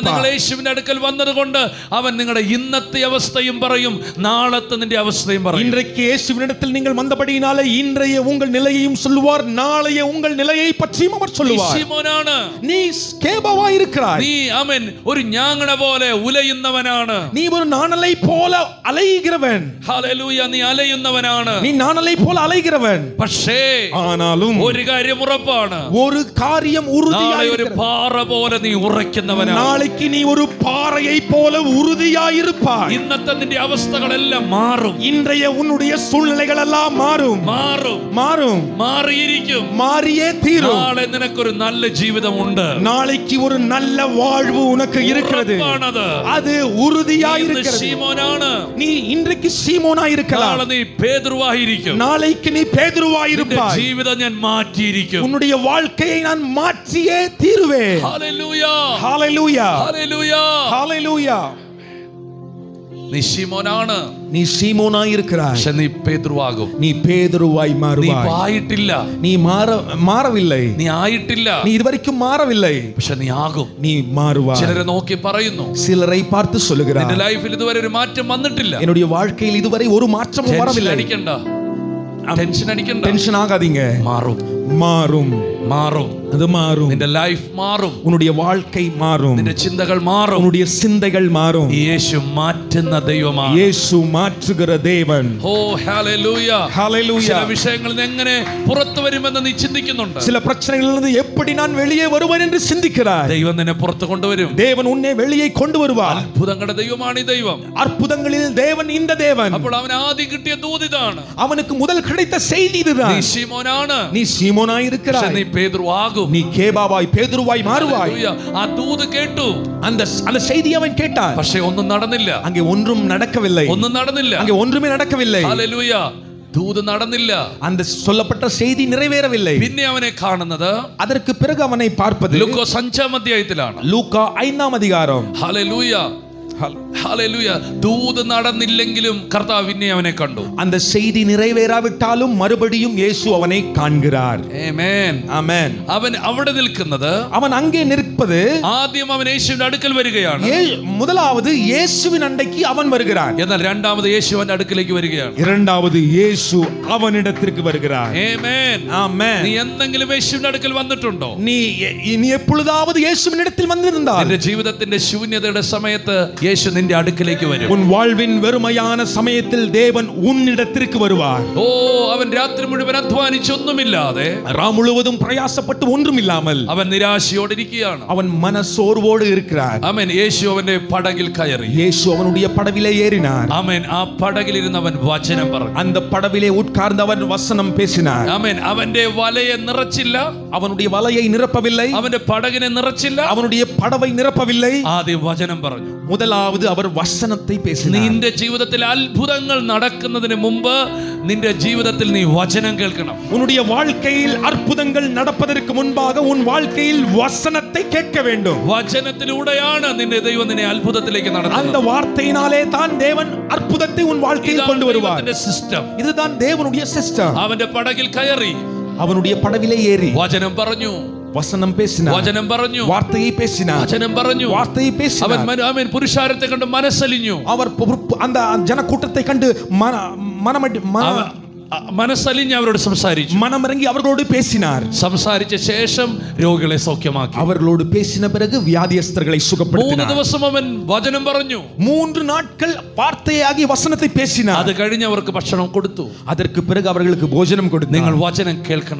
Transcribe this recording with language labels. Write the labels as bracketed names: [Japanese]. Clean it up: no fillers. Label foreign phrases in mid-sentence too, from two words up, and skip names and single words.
[Malayalam] നിങ്ങൾ യേശുവിന്റെ അടുക്കൽ വന്നതുകൊണ്ട് അവൻ നിങ്ങളുടെ ഇന്നത്തെ അവസ്ഥയും പറയും, നാളത്തെ നിന്റെ അവസ്ഥയും പറയും. [Tamil] இன்றைக்கு இயேசுவினிடத்தில் நீங்கள் வந்தபடியினாலே இன்றைய உங்கள் நிலையையும் சொல்லுவார், நாளைய உங்கள் நிலையை பற்றியும் அவர் சொல்லுவார். [Malayalam] ശിമോനാണ്. [Tamil] நீ கேபாவாய் இருக்கிறாய். [Malayalam] നീ ആമേൻ ഒരു ഞാങ്ങണ പോലെ ഉലയുന്നവനാണ്. [Tamil] நீ ஒரு நாணலை போல அலைகிறவன். [Malayalam] ഹല്ലേലൂയ. നീ അലയുന്നവനാണ്. [Tamil] நீ நாணலை போல அலைகிறவன். [Malayalam] പക്ഷേ [Tamil] ஆனாலும் [Malayalam] ഒരു കാര്യം ഉറപ്പാണ്, [Tamil] ஒரு காரியம் உறுதியாய் [Malayalam] ഒരു പാറ പോലെ നീ ഉറയ്ക്കുന്നവനാണ്. [Tamil] நாளைக்கு நீ ஒரு பாறையை போல உறுதியாய் இருப்பாய். [Malayalam] ഇന്നത്തെ നിന്റെ അവസ്ഥകളെല്ലാം മാറും. [Tamil] இன்றைய உன்னுடைய சூழ்நிலைகள் எல்லாம் மாறும். மாறும். [Malayalam] മാറിയിരിക്കും. [Tamil] மாறியே தீரும். [Malayalam] നാളെ നിനക്കൊരു നല്ല ജീവിതമുണ്ട്. [Tamil] நாளைக்கு ஒரு நல்ல வாழ்வு உனக்கு இருக்கிறது. அது உறுதியாய் இருக்கிறது. [Malayalam] ശിമോനാണ്. [Tamil] நீ இன்றைக்கு சீமோனாய் இருக்கலாம். [Malayalam] നാളെ നീ പേതുരുവായിരിക്കും. [Tamil] நாளைக்கு நீ பேதுருவாய் இருப்பாய். [Malayalam] ജീവിതം ഞാൻ മാറ്റിയിരിക്കും. [Tamil] உன்னுடைய வாழ்க்கையை நான் மாற்றியே தீருவேன். [Malayalam] ഹല്ലേലൂയ. [Tamil] ஹalleluya. [Malayalam] ഹല്ലേലൂയ. [Tamil] ஹalleluya. [Malayalam] നീ ശിമോനാണ്. [Tamil] நீ சீமோனாய் இருக்கிறாய். [Malayalam] പക്ഷേ നീ പേതുരുവാകും. [Tamil] நீ பேதுருவாய் மாறுவாய். [Malayalam] നീ ആയിട്ടില്ല. [Tamil] நீ மாறவில்லை. [Malayalam] നീ ആയിട്ടില്ല. [Tamil] நீ இதுவரைக்கும் மாறவில்லை. [Malayalam] പക്ഷേ നീ ആകും. [Tamil] நீ மாறுவாய். [Malayalam] ചിലരെ നോക്കി പറയുന്നു, [Tamil] சிலரை பார்த்து சொல்லுகிறார், [Malayalam] നിന്റെ ലൈഫിൽ ഇതുവരെ ഒരു മാറ്റം വന്നിട്ടില്ല. [Tamil] என்னுடைய வாழ்க்கையில் இதுவரை ஒரு மாற்றமும் வரவில்லை. [Malayalam] അടിക്കണ്ട, ടെൻഷൻ അടിക്കണ്ട. [Tamil] டென்ஷன் ஆகாதீங்க. [Malayalam] മാറും. [Tamil] மாறும். [Malayalam] മാറും. [Tamil] அது மாறும். [Malayalam] നിന്റെ ലൈഫ് മാറും. [Tamil] உன்னுடைய வாழ்க்கை மாறும். [Malayalam] നിന്റെ ചിന്തകൾ മാറും. [Tamil] உன்னுடைய சிந்தைகள் மாறும். [Malayalam] യേശു മാറ്റുന്ന ദൈവമാണ്. [Tamil] യേശു മാറ്റുகிற தேவன். [Malayalam] ഓ ഹല്ലേലൂയ. ഹല്ലേലൂയ. ചില വിഷയങ്ങളിൽ നിന്ന് എങ്ങനെ പുറത്തു വരുമെന്ന് നീ ചിന്തിക്കുന്നുണ്ട്. [Tamil] சில பிரச்சனைகளில் இருந்து எப்படி நான் வெளியே வருவேன் என்று சிந்திக்கிறாய். [Malayalam] ദൈവം നിന്നെ പുറത്തു കൊണ്ടുവരും. [Tamil] தேவன் உன்னை வெளியே கொண்டு வருவார். [Malayalam] അത്ഭുതങ്ങളുടെ ദൈവമാണ് ഈ ദൈവം. [Tamil] அற்புதங்களில் தேவன் இந்த தேவன். [Malayalam] അപ്പോൾ അവൻ ആദ്യം കിട്ടിയ ദൂത് ഇതാണ്. [Tamil] அவனுக்கு முதல் கிடைத்த செய்தி இதுதான். [Malayalam] നീ ശിമോനാണ്. [Tamil] நீ சீமோனாய் இருக்கிறாய். [Malayalam] നീ പേതുരുവാകും. [Tamil] நீ கேபாவாய், பேதுருவாய் மாறுவாய். [Malayalam] ആ ദൂത് കേട്ടു. [Tamil] அந்த செய்தி அவன் கேட்டான். [Malayalam] പക്ഷേ ഒന്നും നടന്നില്ല. [Tamil] அங்கே ஒன்றும் நடக்கவில்லை. [Malayalam] ഒന്നും നടന്നില്ല. [Tamil] அங்கே ஒன்றுமே நடக்கவில்லை. [Malayalam] ഹല്ലേലൂയ. ദൂത് നടന്നില്ല. [Tamil] அந்த சொல்லப்பட்ட செய்தி நிறைவேறவில்லை. [Malayalam] പിന്നെ അവനെ കാണുന്നത്, [Tamil] அதற்கு பிறகு அவனை பார்ப்பது [Malayalam] ലൂക്കോസ് 5-ാം അധ്യായത്തിലാണ്. [Tamil] லூக்கா 5-ஆம் அதிகாரம். [Malayalam] ഹല്ലേലൂയ. ഹല്ലേലൂയ. ദൂത് നടന്നില്ലെങ്കിലും കർത്താവ് പിന്നെ അവനെ കണ്ടു. [Tamil] அந்த செய்தி நிறைவேறாவிட்டாலும் மறுபடியும் இயேசு அவனை காண்கிறார். [Malayalam] ആമേൻ. [Tamil] ஆமென். [Malayalam] അവൻ അവിടെ നിൽക്കുന്നത്, [Tamil] அவன் அங்கே நிற்பது, [Malayalam] ആദ്യം അവൻ യേശുവിന്റെ അടുക്കൽ വരികയാണ്. [Tamil] முதலாவது இயேசுவின் அண்டைக்கு அவன் வருகிறான். [Malayalam] എന്നാൽ രണ്ടാമത് യേശു അവന്റെ അടുക്കലേക്ക് വരികയാണ്. [Tamil] இரண்டாவது இயேசு அவனிடத்திற்கு வருகிறார். [Malayalam] ആമേൻ. [Tamil] ஆமென். [Malayalam] നീ എന്തെങ്കിലും യേശുവിന്റെ അടുക്കൽ വന്നിട്ടുണ്ടോ? [Tamil] நீ எப்பொழுதாவது இயேசுவினிடத்தில் வந்திருந்தால் [Malayalam] നിന്റെ ജീവിതത്തിന്റെ ശൂന്യതയുടെ സമയത്ത് യേശു നിന്റെ അടുക്കലേക്ക് വരും. [Tamil] உன் வாழ்வின் வெறுமையான சமயத்தில் தேவன் உன்னிடத்திற்கு வருவார். [Malayalam] ഓ, അവൻ രാത്രി മുഴുവൻ അധ്വാനിച്ച് ഒന്നുമില്ലാതെ, [Tamil] ராம் முழுவதும் பிரயாசப்பட்டு ஒன்றும் இல்லாமல் [Malayalam] അവൻ നിരാശയോടെ ഇരിക്കുകയാണ്. [Tamil] அவன் மனசோர்வோடு இருக்கிறார். [Malayalam] ആമേൻ. യേശു അവന്റെ പടകിൽ കയറി. [Tamil] இயேசு அவனுடைய படவிலே ஏறினார். [Malayalam] ആമേൻ. ആ പടകിൽ ഇരുന്ന് അവൻ വചനം പറഞ്ഞു. [Tamil] அந்த படவிலே உட்கார்ந்து அவன் வசனம் பேசினார். [Malayalam] ആമേൻ. അവന്റെ വലയെ നിറച്ചില്ല, [Tamil] அவனுடைய வலையை நிரப்பவில்லை, [Malayalam] അവന്റെ പടകിനെ നിറച്ചില്ല, [Tamil] அவனுடைய படவை நிரப்பவில்லை. [Malayalam] ആദ്യം വചനം പറഞ്ഞു. [Tamil] முதலாவது அவர் வசனத்தை பேசினார். [Malayalam] നിന്റെ ജീവിതത്തിൽ അത്ഭുതങ്ങൾ നടക്കുന്നതിന് മുമ്പ് നിന്റെ ജീവിതത്തിൽ നീ വചനം കേൾക്കണം. [Tamil] உன்னுடைய வாழ்க்கையில் அற்புதங்கள் நடப்பதற்கு முன்பாக உன் வாழ்க்கையில் வசனத்தை கேட்க வேண்டும். [Malayalam] വചനത്തിലൂടെയാണ് നിന്റെ ദൈവം നിന്നെ അത്ഭുതത്തിലേക്ക് നടത്തുന്നത്. [Tamil] அந்த வார்த்தையினாலே தான் தேவன் அற்புதத்தை உன் வாழ்க்கையில் கொண்டு வருவார். [Malayalam] സിസ്റ്റം. [Tamil] இதுதான் தேவனுடைய சிஸ்டம். [Malayalam] അവന്റെ പടകിൽ കയറി, [Tamil] அவனுடைய படவிலே ஏறி [Malayalam] വചനം പറഞ്ഞു, [Tamil] வசனம் பேசினார். [Malayalam] വചനം പറഞ്ഞു, [Tamil] வார்த்தையை பேசினார். [Malayalam] വചനം പറഞ്ഞു, [Tamil] வார்த்தையை பேசினார். [Malayalam] അവൻ പുരുഷാരത്തെ കണ്ട് മനസ്സലിഞ്ഞു. [Tamil] அவர் அந்த ஜனக்கூட்டத்தை கண்டு [Malayalam] മനസ്സലിഞ്ഞ് അവരോട് സംസാരിച്ചു. [Tamil] மனமிறங்கி அவர்களோடு பேசினார். [Malayalam] സംസാരിച്ച ശേഷം രോഗികളെ സൗഖ്യമാക്കി. [Tamil] அவர்களோடு பேசின பிறகு வியாதியஸ்தர்களை சுகப்படுத்தினார். [Malayalam] 3 ദിവസം അവൻ വചനം പറഞ്ഞു. [Tamil] 3 நாட்கள் வார்த்தையாகி வசனத்தை பேசினார். [Malayalam] അത് കഴിഞ്ഞ് അവർക്ക് ഭക്ഷണം കൊടുത്തു. [Tamil] அதற்கு பிறகு அவர்களுக்கு போஜனம் கொடுத்தார். [Malayalam] നിങ്ങൾ വചനം കേൾക്കണം.